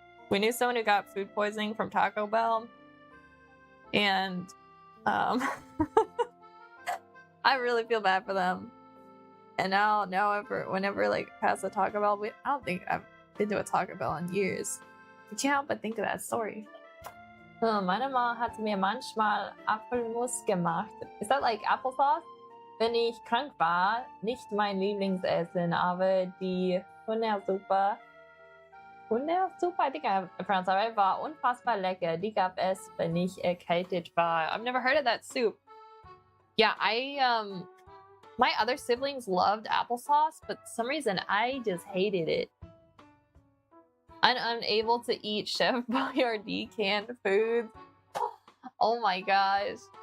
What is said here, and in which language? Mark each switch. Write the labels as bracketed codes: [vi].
[en] We knew someone who got food poisoning from Taco Bell, and I really feel bad for them. And now whenever like past the Taco Bell, I don't think I've been to a Taco Bell in years. I can't help but think of that story. [de] Meine Mama hat mir manchmal Apfelmus gemacht. [en] Is that like applesauce? [de] Wenn ich krank war, nicht mein Lieblingsessen, aber die Hühnersuppe, [en] I think I pronounced that right, [de] war unfassbar lecker. Die gab es, wenn ich erkältet war. [en] I've never heard of that soup. Yeah, my other siblings loved applesauce, but for some reason I just hated it. I'm unable to eat Chef Boyardee canned foods. Oh my gosh.